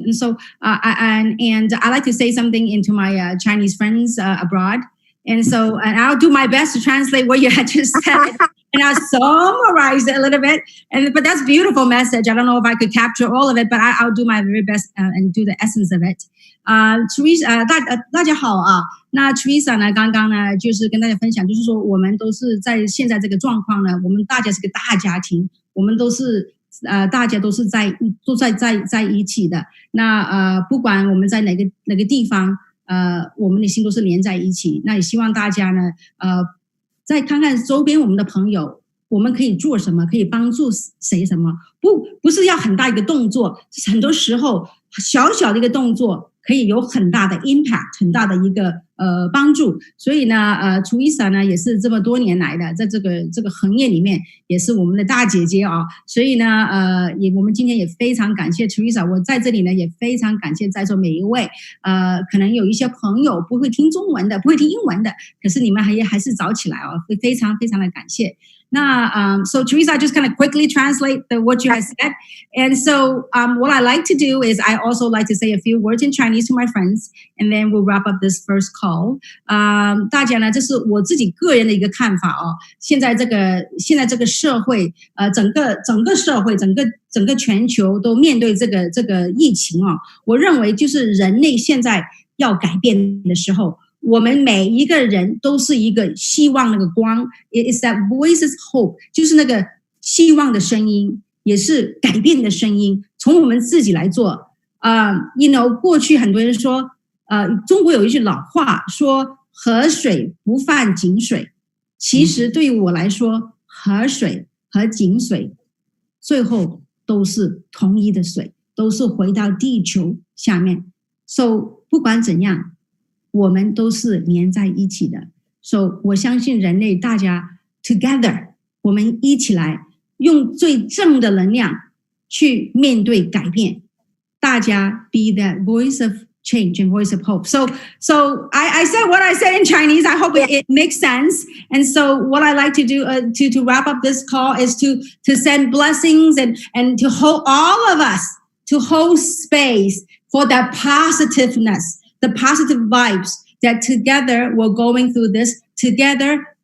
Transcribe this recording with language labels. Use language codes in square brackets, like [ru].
[en] And so, I like to say something into my Chinese friends abroad. And so, and I'll do my best to translate what you had just said. and I summarized it a little bit. But that's beautiful message. I don't know if I could capture all of it, but I'll do my very best and do the essence of it. [zh] Teresa，大家好啊。那 Teresa 呢，刚刚呢就是跟大家分享，就是说我们都是在现在这个状况呢，我们大家是个大家庭，我们都是大家都是在一起的。那不管我们在哪个地方，我们的心都是连在一起。那也希望大家呢，再看看周边我们的朋友，我们可以做什么，可以帮助谁什么？不是要很大一个动作，很多时候小小的一个动作可以有很大的 impact， 很大的一个帮助。所以呢Teresa 呢也是这么多年来的，在这个行业里面也是我们的大姐姐啊。所以呢我们今天也非常感谢 Teresa， 我在这里呢也非常感谢在座每一位。可能有一些朋友不会听中文的，不会听英文的，可是你们还是早起来哦，会非常非常的感谢。 [en] 那so Teresa, just kind of quickly translate what you have said. And so what I like to do is I also like to say a few words in Chinese to my friends, and then we'll wrap up this first call. [zh] 大家呢，这是我自己个人的一个看法哦。现在这个社会，整个社会，整个全球都面对这个疫情哦。我认为就是人类现在要改变的时候。我们每一个人都是一个希望那个光 ， [en] is that voices hope， [zh] 就是那个希望的声音，也是改变的声音。从我们自己来做过去很多人说，中国有一句老话说"河水不犯井水"，其实对于我来说，河水和井水最后都是同一的水，都是回到地球下面。 So 不管怎样。我们都是连在一起的 ，so 我相信人类大家 together， 我们一起来用最正的能量去面对改变，大家 [en] be that voice of change and voice of hope. So I said what I said in Chinese. I hope it makes sense. And so what I like to do to wrap up this call is to send blessings and to hold all of us to hold space for that positiveness. The positive vibes that together we're going through this together.